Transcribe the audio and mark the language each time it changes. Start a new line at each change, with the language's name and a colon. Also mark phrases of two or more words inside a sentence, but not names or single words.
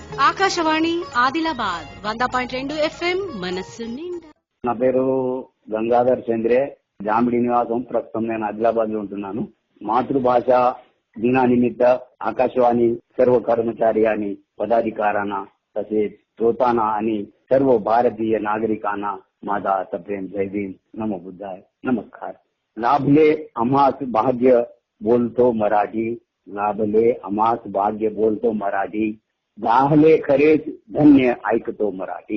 Telugu: ఆకాశవాణి ఆదిలాబాద్ 100.2 FM మనస్సు నిండా. నా పేరు గంగాధర్ చంద్రే, జామిడి నివాసం. ప్రస్తుతం నేను ఆదిలాబాద్ లో ఉంటున్నాను.
Marathi: मातृभाष दिनानिमित्त आकाशवाणी सर्व कर्मचारी आणि पदाधिकाऱ्यांना तसेच श्रोतांना आणि सर्व भारतीय नागरिकांना माझा सप्रेम जय भीम, नमो बुद्धाय, नमस्कार. लाभले आम्हास भाग्य बोलतो मराठी, लाभले आम्हास भाग्य बोलतो मराठी, गाहले खरेच धन्य ऐकतो मराठी.